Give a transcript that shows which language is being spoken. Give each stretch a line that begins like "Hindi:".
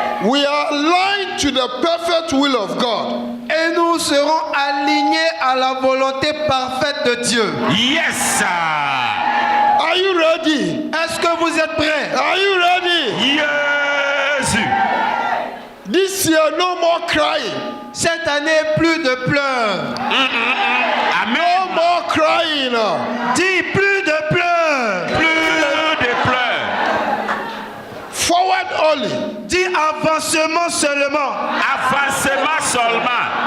English: We are aligned to the perfect will of God.
French: Et nous serons alignés à la volonté parfaite de Dieu.
English: Yes, sir. Are you ready?
French: Est-ce que vous êtes prêts?
English: Are you ready? Yes. This year, no more crying.
French: Cette année, plus de pleurs.
English: No Amen. more crying.
French: Dis plus de pleurs. Plus de pleurs.
English: Forward only.
French: Dis avancement seulement. Avancement seulement.